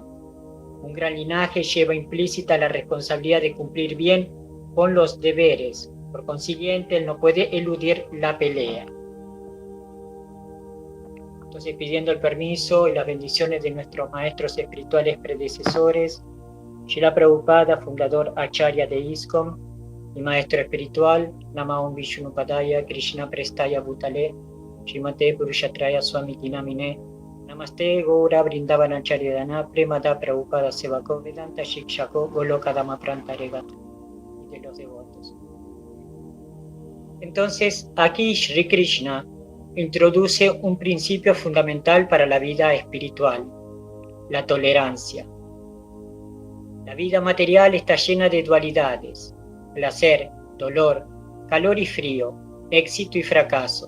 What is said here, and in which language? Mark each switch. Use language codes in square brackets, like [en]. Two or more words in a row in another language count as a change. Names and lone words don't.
[es] Un gran linaje lleva implícita la responsabilidad de cumplir bien con los deberes, por consiguiente él no puede eludir la pelea. Entonces, pidiendo el permiso y las bendiciones de nuestros maestros espirituales predecesores, Srila Prabhupada, fundador Acharya de ISKCON, y maestro espiritual, [sa] Namaum Vishnupadaya, Krishna Prestaya Bhutale, Srimate Purushatraya Swamiti Namine, Namaste Gaura Vrindavan Acharya Dana, Premada Prabhupada Sevako, Vedanta Shikshako, Goloka Dhamma Prantaregata, [es] y de los devotos. Entonces, aquí Sri Krishna introduce un principio fundamental para la vida espiritual, la tolerancia. La vida material está llena de dualidades: placer, dolor, calor y frío, éxito y fracaso.